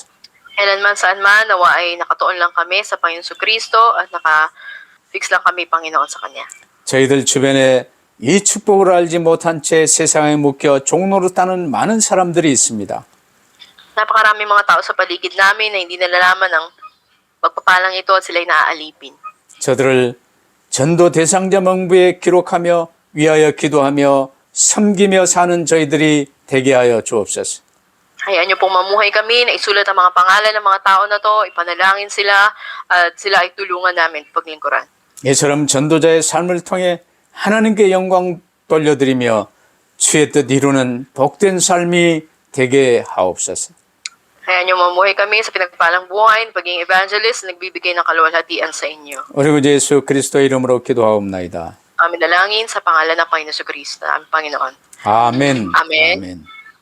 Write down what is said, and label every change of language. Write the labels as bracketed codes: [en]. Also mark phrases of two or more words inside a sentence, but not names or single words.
[tl] Kailanman saan man, nawa ay nakatuon lang kami sa Panginoon Kristo at naka-fix lang kami, Panginoon, sa Kanya. [ko] 저희들 주변에 이 축복을 알지 못한 채 세상에 묶여 종노릇하는 많은 사람들이 있습니다. [tl] Napakaraming mga tao sa paligid namin na hindi nalalaman ng pagpapalang ito at sila'y naaalipin. [ko] 저들을 전도 대상자 명부에 기록하며 위하여 기도하며 섬기며 사는 저희들이 되게 하여 주옵소서. [tl] Hayaan niyo pong mamuhay kami na isulat ang mga pangalan ng mga tao na to, ipanalangin sila at sila ay tulungan namin paglingkuran. [ko] 이처럼 전도자의 삶을 통해 하나님께 영광 돌려드리며 주의 뜻 이루는 복된 삶이 되게 하옵소서. [tl] Hayaan niyo mamuhay kami sa pinagpalang buhay, pagiging evangelist na nagbibigay ng kaluwalhatian sa inyo. [ko] 우리 구 예수 그리스도 이름으로 기도하옵나이다. [tl] Amin dalangin sa pangalan ng Panginoon Kristo, ang Panginoon. [ko] 아멘. 아멘. 아멘.